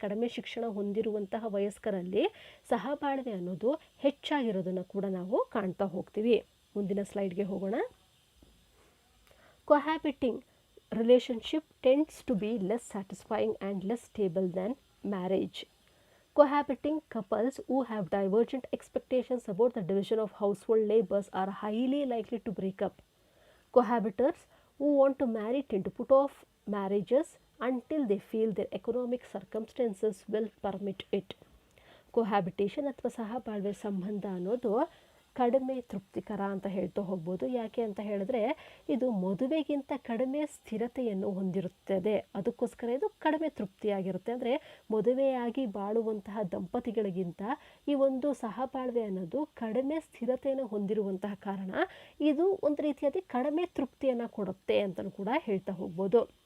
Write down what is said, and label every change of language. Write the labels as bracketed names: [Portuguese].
[Kannada] ಕಡಿಮೆ ಶಿಕ್ಷಣ ಹೊಂದಿರುವಂತಹ ವಯಸ್ಕರಲ್ಲಿ ಸಹಬಾಳ್ವೆ ಅನ್ನೋದು ಹೆಚ್ಚಾಗಿರೋದನ್ನು ಕೂಡ ನಾವು ಕಾಣ್ತಾ ಹೋಗ್ತೀವಿ. ಮುಂದಿನ ಸ್ಲೈಡ್ಗೆ ಹೋಗೋಣ. [English] Cohabiting relationship tends to be less satisfying and less stable than marriage. Cohabiting couples who have divergent expectations about the division of household labors are highly likely to break up. Cohabitors who want to marry tend to put off marriages until they feel their economic circumstances will permit it. [Kannada] ಕೊಹ್ಯಾಬಿಟೇಷನ್ ಅಥವಾ ಸಹಬಾಳ್ವೆ ಸಂಬಂಧ ಅನ್ನೋದು ಕಡಿಮೆ ತೃಪ್ತಿಕರ ಅಂತ ಹೇಳ್ತಾ ಹೋಗ್ಬೋದು. ಯಾಕೆ ಅಂತ ಹೇಳಿದ್ರೆ, ಇದು ಮದುವೆಗಿಂತ ಕಡಿಮೆ ಸ್ಥಿರತೆಯನ್ನು ಹೊಂದಿರುತ್ತದೆ, ಅದಕ್ಕೋಸ್ಕರ ಇದು ಕಡಿಮೆ ತೃಪ್ತಿಯಾಗಿರುತ್ತೆ. ಅಂದರೆ ಮದುವೆಯಾಗಿ ಬಾಳುವಂತಹ ದಂಪತಿಗಳಿಗಿಂತ ಈ ಒಂದು ಸಹಬಾಳ್ವೆ ಅನ್ನೋದು ಕಡಿಮೆ ಸ್ಥಿರತೆಯನ್ನು ಹೊಂದಿರುವಂತಹ ಕಾರಣ ಇದು ಒಂದು ರೀತಿಯಾದ ಕಡಿಮೆ ತೃಪ್ತಿಯನ್ನು ಕೊಡುತ್ತೆ ಅಂತಲೂ ಕೂಡ ಹೇಳ್ತಾ ಹೋಗ್ಬೋದು.